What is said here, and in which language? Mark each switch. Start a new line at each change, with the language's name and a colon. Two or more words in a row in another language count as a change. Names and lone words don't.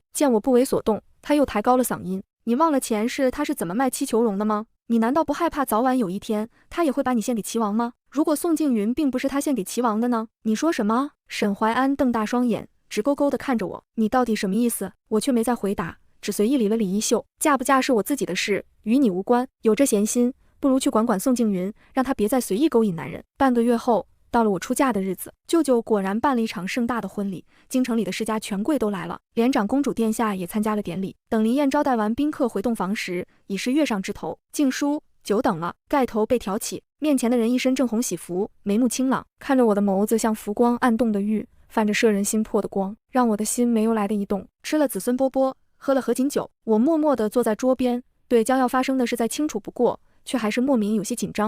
Chinese: 見我不為所動，他又抬高了嗓音，你忘了前世他是怎麼賣妻求榮的嗎？你難道不害怕早晚有一天他也會把你獻給齊王嗎？如果宋靜雲並不是他獻給齊王的呢？你說什麼？沈懷安瞪大雙眼，直勾勾地看着我，你到底什麼意思？我卻沒再回答，只隨意理了理衣袖。嫁不嫁是我自己的事，與你無關。有這閒心，不如去管管宋靜雲，讓她別再隨意勾引男人。半個月後，到了我出嫁的日子，舅舅果然辦了一場盛大的婚禮，京城裡的世家權貴都來了，連長公主殿下也參加了典禮。等林燕招待完賓客回洞房時，已是月上枝頭。靜書，久等了。蓋頭被挑起，面前的人一身正紅喜服，眉目清朗，看着我的眸子像浮光暗動的玉，泛着摄人心魄的光，讓我的心沒由来的一動。吃了子孙饽饽，喝了合卺酒，我默默地坐在桌邊，對將要發生的事再清楚不過，卻還是莫名有些緊張。